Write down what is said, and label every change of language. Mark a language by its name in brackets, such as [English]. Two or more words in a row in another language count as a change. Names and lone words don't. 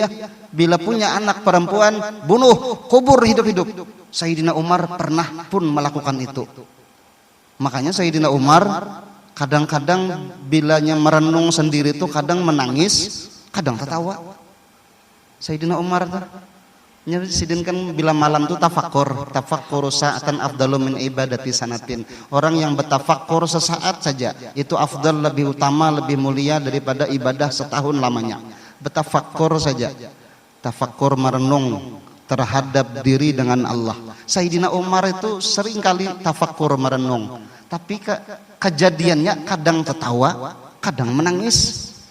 [Indonesian] Bila punya anak perempuan, bunuh, kubur hidup-hidup. Sayyidina Umar pernah pun melakukan itu. Makanya Sayyidina Umar kadang-kadang bilanya merenung sendiri itu kadang menangis, kadang tertawa. Sayyidina Umar Sidin kan bila malam itu [Arabic] تفكر ساعة أفضل من عبادة سنة. [Indonesian] Orang yang bertafakkur sesaat saja itu afdal, lebih utama, lebih mulia daripada ibadah setahun lamanya. Bertafakkur saja, tafakkur merenung terhadap diri dengan Allah. Sayyidina Umar itu sering kali tafakkur merenung, tapi kejadiannya kadang tertawa, kadang menangis.